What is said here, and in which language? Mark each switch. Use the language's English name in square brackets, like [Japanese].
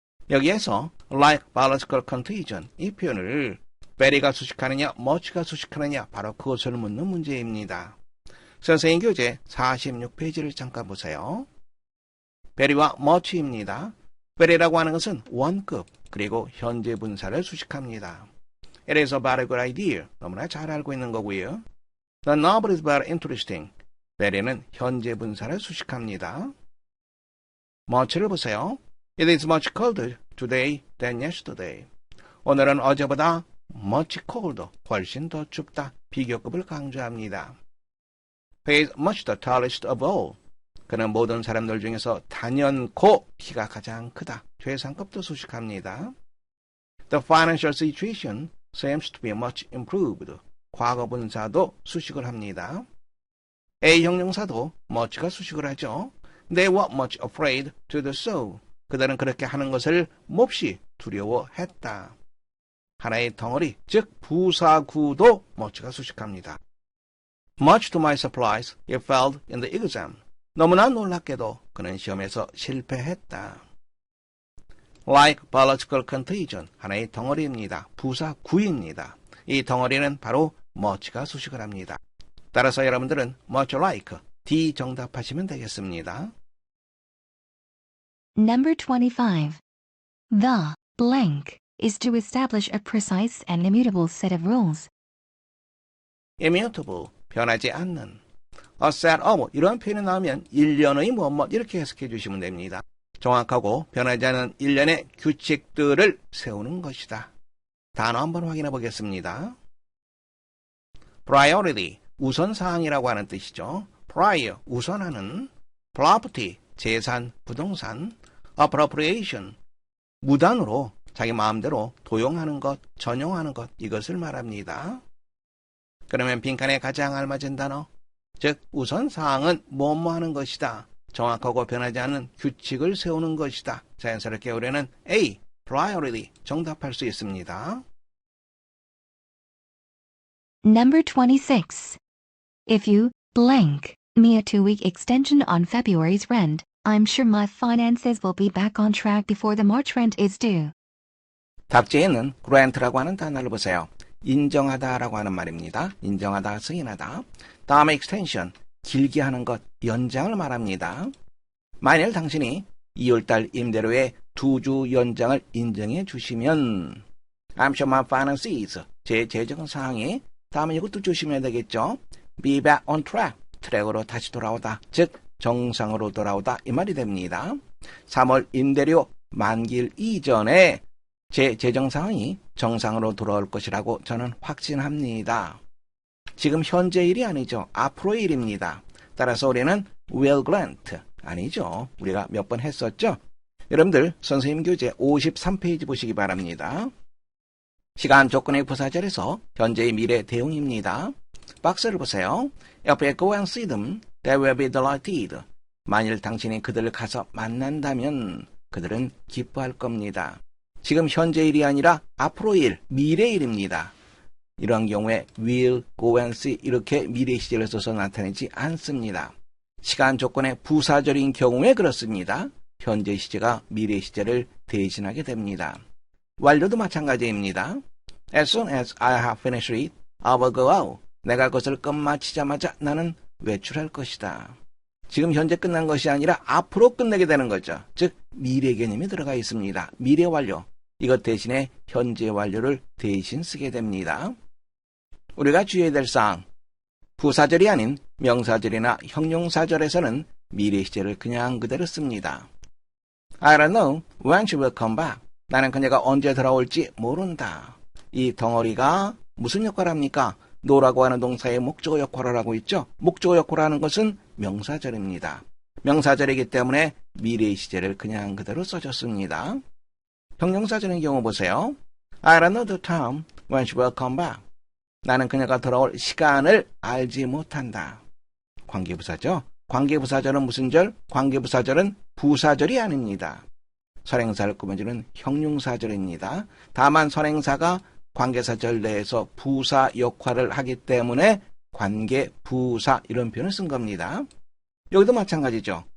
[Korean] 여기에서 like biological contagion, 이 표현을 very가 수식하느냐, much가 수식하느냐, 바로 그것을 묻는 문제입니다. 선생님 교재 46페이지를 잠깐 보세요. very와 much입니다. very라고 하는 것은 원급, 그리고 현재 분사를 수식합니다. [English] It is a very good idea. [Korean] 너무나 잘 알고 있는 거고요. [English] The novel is very interesting. [Korean] very는 현재 분사를 수식합니다. much를 보세요. [English] It is much colder today than yesterday. [Korean] 오늘은 어제보다 much colder, 훨씬 더 춥다. 비교급을 강조합니다. [English] He is much the tallest of all. [Korean] 그는 모든 사람들 중에서 단연코 키가 가장 크다. 최상급도 수식합니다. [English] The financial situation seems to be much improved. [Korean] 과거 분사도 수식을 합니다. A 형용사도 much가 수식을 하죠. [English] They were much afraid to do so. [Korean] 그들은 그렇게 하는 것을 몹시 두려워했다. 하나의 덩어리, 즉 부사구도 much가 수식합니다. [English] Much to my surprise, he failed in the exam. [Korean] 너무나 놀랍게도 그는 시험에서 실패했다. [English] Like biological contagion, [Korean] 하나의 덩어리입니다. 부사구입니다. 이 덩어리는 바로 much가 수식을 합니다. 따라서 여러분들은 much like, D 정답하시면 되겠습니다. [English] Number 25. The blank is to establish a precise and immutable set of rules. [Korean] immutable, 변하지 않는. a set of, 이런 표현이 나오면 일련의 뭐뭐 이렇게 해석해 주시면 됩니다. 정확하고 변하지 않는 일련의 규칙들을 세우는 것이다. 단어 한번 확인해 보겠습니다. priority, 우선사항이라고 하는 뜻이죠. prior, 우선하는. property, 재산, 부동산. appropriation, 무단으로 자기 마음대로 도용하는 것, 전용하는 것, 이것을 말합니다. 그러면 빈칸에 가장 알맞은 단어, 즉 우선사항은 뭐뭐 하는 것이다. 정확하고 변하지 않는 규칙을 세우는 것이다. 자연스럽게 우리는 A, priority, 정답할 수 있습니다. [English] Number 26. If you blank me a 2-week extension on February's rent, I'm sure my finances will be back on track before the March rent is due. [Korean] 답지에 있는 grant라고 하는 단어를 보세요. 인정하다라고 하는 말입니다. 인정하다, 승인하다. 다음에 extension, 길게 하는 것, 연장을 말합니다. 만일 당신이 2월달 임대료의 2주 연장을 인정해 주시면 [English] I'm sure my finances, [Korean] 제 재정 상황이 다음에 이것도 주시면 되겠죠. [English] Be back on track, [Korean] 트랙으로 다시 돌아오다, 즉 정상으로 돌아오다 이 말이 됩니다. 3월 임대료 만기일 이전에 제 재정 상황이 정상으로 돌아올 것이라고 저는 확신합니다. 지금 현재 일이 아니죠. 앞으로의 일입니다. 따라서 우리는 will grant, 아니죠. 우리가 몇 번 했었죠. 여러분들 선생님 교재 53페이지 보시기 바랍니다. 시간 조건의 부사절에서 현재의 미래 대용입니다. 박스를 보세요. [English] If you go and see them, they will be delighted. [Korean] 만일 당신이 그들을 가서 만난다면 그들은 기뻐할 겁니다. 지금 현재 일이 아니라 앞으로 일, 미래 일입니다. 이런 경우에 will, go and see 이렇게 미래 시제를 써서 나타내지 않습니다. 시간 조건의 부사절인 경우에 그렇습니다. 현재 시제가 미래 시제를 대신하게 됩니다. 완료도 마찬가지입니다. [English] As soon as I have finished it, I will go out. [Korean] 내가 그것을 끝마치자마자 나는 외출할 것이다. 지금 현재 끝난 것이 아니라 앞으로 끝내게 되는 거죠. 즉 미래 개념이 들어가 있습니다. 미래 완료. 이것 대신에 현재 완료를 대신 쓰게 됩니다. 우리가 주의해야 될 사항. 부사절이 아닌 명사절이나 형용사절에서는 미래 시제를 그냥 그대로 씁니다. [English] I don't know when she will come back. [Korean] 나는 그녀가 언제 돌아올지 모른다. 이 덩어리가 무슨 역할을 합니까? no라고 하는 동사의 목적어 역할을 하고 있죠. 목적어 역할을 하는 것은 명사절입니다. 명사절이기 때문에 미래 시제를 그냥 그대로 써줬습니다. 형용사절인 경우 보세요. [English] I don't know the time when she will come back. [Korean] 나는 그녀가 돌아올 시간을 알지 못한다. 관계부사죠. 관계부사절은 무슨 절? 관계부사절은 부사절이 아닙니다. 선행사를 꾸며주는 형용사절입니다. 다만 선행사가 관계사절 내에서 부사 역할을 하기 때문에 관계부사 이런 표현을 쓴 겁니다. 여기도 마찬가지죠.